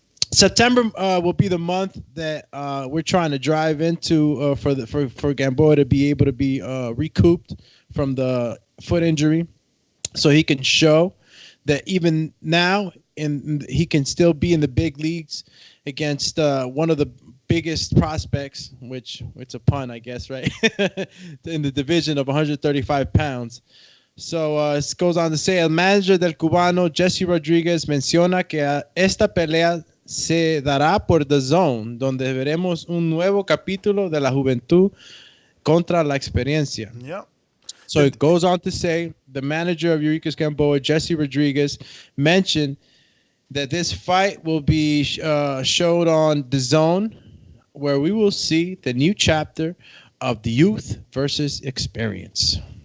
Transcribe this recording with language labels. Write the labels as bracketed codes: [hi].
[en] September will be the month that we're trying to drive into for Gamboa to be able to be recouped from the foot injury, so he can show that even now he can still be in the big leagues against one of the biggest prospects, which it's a pun, I guess, right? In the division of 135 pounds. So it goes on to say, [es] el manager del cubano, Jesse Rodriguez, menciona que esta pelea se dará por Dazn, donde veremos un nuevo capítulo de la juventud contra la experiencia. [en] Yep. So it goes on to say, the manager of Yuriorkis Gamboa, Jesse Rodriguez, mentioned that this fight will be showed on Dazn, where we will see the new chapter of the youth versus experience.